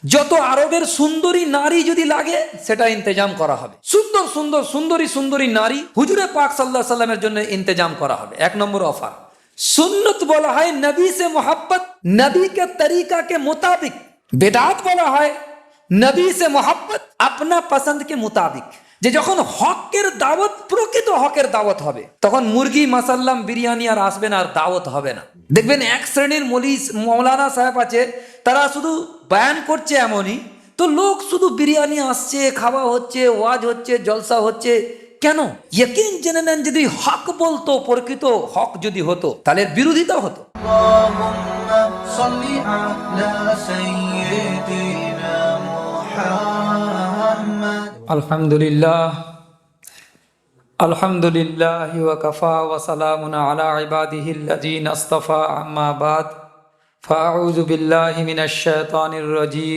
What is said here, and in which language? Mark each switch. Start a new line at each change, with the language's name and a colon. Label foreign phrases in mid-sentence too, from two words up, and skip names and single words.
Bangla: যত আরবের সুন্দরী নারী যদি লাগে সেটা ইন্তেজাম করা হবে। সুন্দর সুন্দর সুন্দরী সুন্দরী নারী হুজুরে পাক
Arabic: صلى الله عليه وسلم
Bangla: জন্য ইন্তেজাম করা হবে। এক নম্বর অফার। সুন্নত বলা হয়
Urdu: نبی سے محبت، نبی کے طریقہ کے مطابق.
Bangla: বেদাত বলা হয়
Urdu: نبی سے محبت اپنا پسند کے مطابق.
Bangla: যে যখন হকের দাওয়াত, প্রকৃত হকের দাওয়াত হবে, তখন মুরগি মাসাল্লাম বিরিয়ানি আর আসবে না, আর দাওয়াত হবে না। দেখবেন এক শ্রেণীর মৌলানা সাহেব আছে, তারা শুধু বয়ান করছে এমনই, তো লোক শুধু বিরিয়ানি আসছে, খাওয়া হচ্ছে, ওয়াজ হচ্ছে, জলসা হচ্ছে। কেন? ইয়কিন জেনে নেন যদি হক বলতো, প্রকৃত হক যদি হতো, তাহলে বিরোধিতা হতো।
Arabic: الحمد لله الحمد لله وكفى وسلام على عباده الذين اصطفى، أما بعد، فأعوذ بالله من الشيطان الرجيم.